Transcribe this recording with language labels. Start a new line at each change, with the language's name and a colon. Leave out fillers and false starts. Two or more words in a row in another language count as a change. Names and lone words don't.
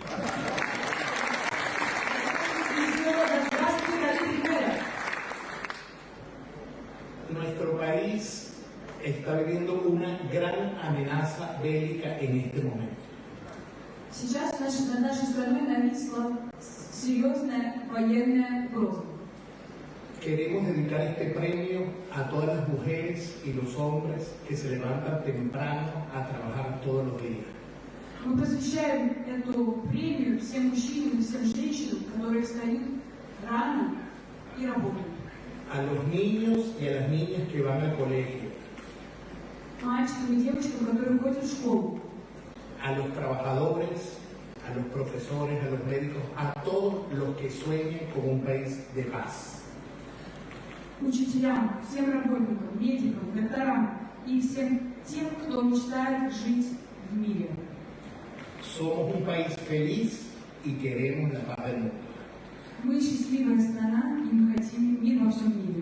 Spanish: Nuestro país está viviendo una gran amenaza bélica en este momento.
Russian: Сейчас над нашей страной нависла серьезная военная угроза.
Spanish: Queremos dedicar este premio a todas las mujeres y los hombres que se levantan temprano a trabajar todos los días.
Russian: Мы посвящаем эту премию всем мужчинам и всем женщинам, которые встают рано и работают.
Spanish: A los niños y a las niñas que van al colegio.
Russian: Мальчикам и девочкам, которые ходят в школу.
Spanish: A los trabajadores, a los profesores, a los médicos, a todos los que sueñen con un país de paz.
Russian: Учителям, всем работникам, медикам, докторам и всем тем, кто мечтает жить в мире.
Spanish: Somos un país feliz y queremos la paz del mundo.
Russian: Мы счастливая страна и мы хотим мир во всем мире.